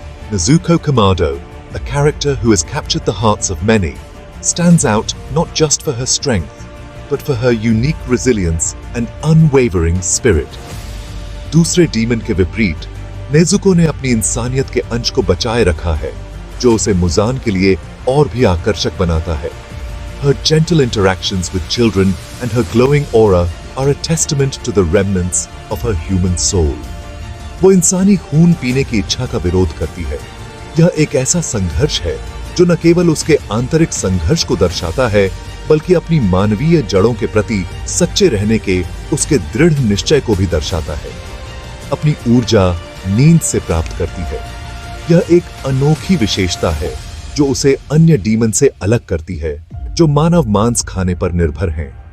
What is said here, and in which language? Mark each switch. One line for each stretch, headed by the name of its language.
English: Nezuko Kamado, a character who has captured the hearts of many, stands out not just for her strength, but for her unique resilience and unwavering spirit.
Hindi: दूसरे demon के विपरीत, Nezuko ने अपनी इंसानियत के अंश को बचाए रखा है, जो उसे मुजान के लिए और भी आकर्षक बनाता है।
English: Her gentle interactions with children and her glowing aura are a testament to the remnants of her human soul.
Hindi: वो इंसानी खून पीने की इच्छा का विरोध करती है। यह एक ऐसा संघर्ष है जो न केवल उसके आंतरिक संघर्ष को दर्शाता है, बल्कि अपनी मानवीय जड़ों के प्रति सच्चे रहने के उसके दृढ़ निश्चय को भी दर्शाता है। अपनी ऊर्जा नींद से प्राप्त करती है। यह एक अनोखी विशेषता है जो उसे अन्य डीमन से अलग करती है, जो मानव मांस खाने पर निर्भर हैं।